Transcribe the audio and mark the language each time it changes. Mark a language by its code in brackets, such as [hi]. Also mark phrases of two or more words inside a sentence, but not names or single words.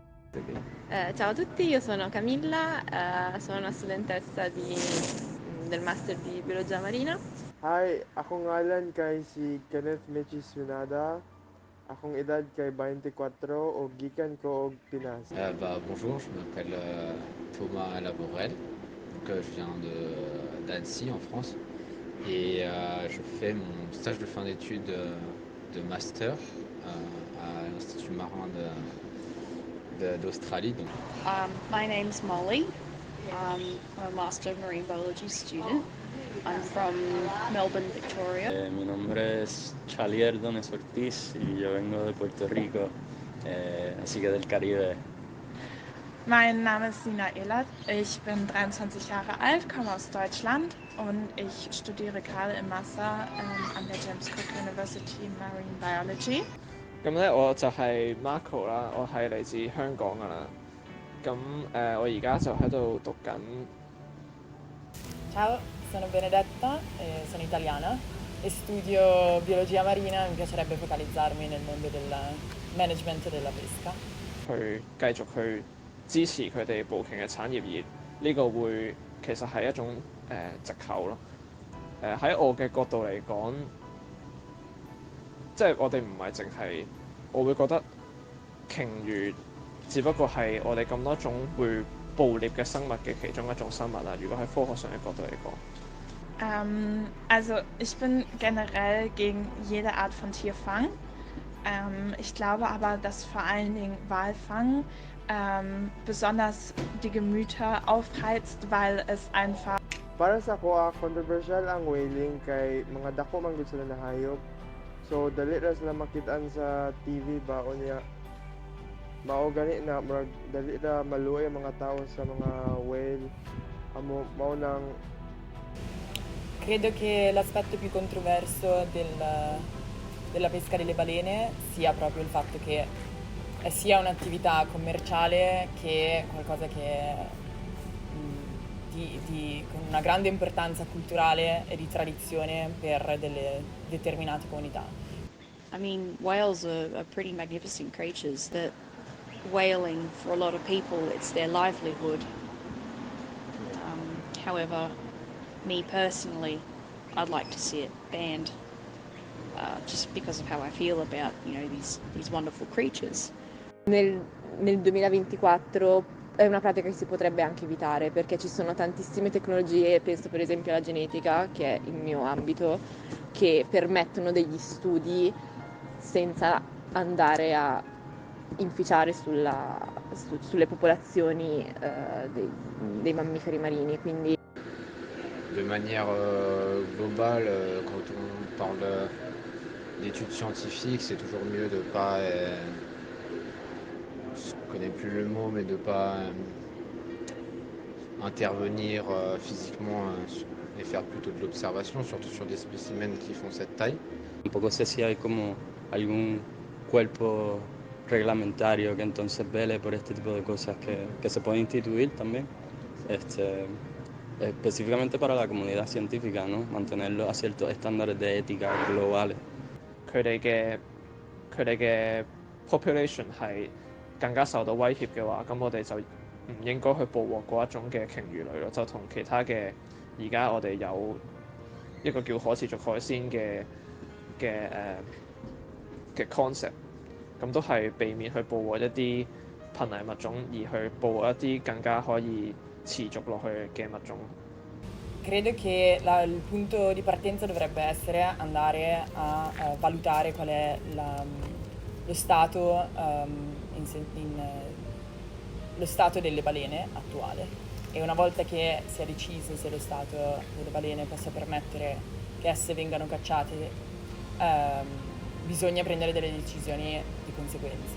[it] Ciao a tutti, io sono Camilla, sono una studentessa del Master di Biologia Marina. [ceb] Hi, akong ngalan kay si Kenneth Mechis Yunada. Akong edad kay 24 o gikan ko og Pinas. [fr] Bonjour, je m'appelle Thomas Laborel, je viens d'Annecy en France et je fais mon stage de fin d'études de master à l'Institut marin d'Australie. [en] My name's Molly. I'm a Master of Marine Biology student. I'm from Melbourne, Victoria. [es] Mi nombre es Chalier Dones Ortiz y yo vengo de Puerto Rico, así que del Caribe. [de] Mein Name ist Sina Ehlert, ich bin 23 Jahre alt, komme aus Deutschland und ich studiere gerade im Master an der James Cook University [en] Marine Biology. [yue] 咁咧我就係 Marco 啦，我係嚟自香港噶啦。咁我而家就喺度讀緊 [it] Ciao, sono Benedetta, sono italiana e studio biologia marina, mi piacerebbe focalizzarmi nel mondo del management della pesca. [yue] 去繼續去支持佢哋捕鯨嘅產業，而呢個會其實係一種藉口咯。喺我嘅角度嚟講，即係我哋唔係淨係，我會覺得鯨魚只不過係我哋咁多種會捕獵嘅生物嘅其中一種生物啦。如果喺科學上嘅角度嚟講。 [de] Also ich bin generell gegen jede Art von Tierfang. Ich glaube aber, dass vor allen Dingen Walfang besonders die Gemüter aufheizt, weil es einfach [ceb] Para sa ko, controversial ang whaling kay mga dako man gud sila na hayop. So dali ra sila makitaan sa TV ba o niya. Mao gani na murag dali ra maluoy ang mga tao sa mga whale. Mao nang [it] Credo che l'aspetto più controverso della pesca delle balene sia proprio il fatto che è sia un'attività commerciale che qualcosa che con una grande importanza culturale e di tradizione per delle determinate comunità. [en] I mean, whales are pretty magnificent creatures that whaling, for a lot of people, it's their livelihood. However, me personally, I'd like to see it banned just because of how I feel about, these wonderful creatures. [it] Nel 2024 è una pratica che si potrebbe anche evitare perché ci sono tantissime tecnologie, penso per esempio alla genetica, che è il mio ambito, che permettono degli studi senza andare a inficiare sulle popolazioni dei mammiferi marini. Quindi [fr] De manière globale, quand on parle d'études scientifiques, c'est toujours mieux de ne pas, je ne connais plus le mot, mais de ne pas intervenir physiquement et faire plutôt de l'observation, surtout sur des spécimens qui font cette taille. [es] Tampoco sé si hay como algún cuerpo reglamentario que entonces vele por este tipo de cosas que se puede instituir también, específicamente para la comunidad científica, ¿no? Mantenerlo a ciertos estándares de ética globales. [yue] 佢哋嘅 population 係更加受到威脅嘅話，咁我哋就唔應該去捕獲嗰一種嘅鯨魚類咯，就同其他嘅而家我哋有一個叫可持續海鮮嘅 concept，咁都係避免去捕獲一啲瀕危物種，而去捕獲一啲更加可以持續落去嘅物種。 [it] Credo che il punto di partenza dovrebbe essere andare a valutare qual è lo stato, lo stato delle balene attuale e una volta che si è deciso se lo stato delle balene possa permettere che esse vengano cacciate, bisogna prendere delle decisioni di conseguenza.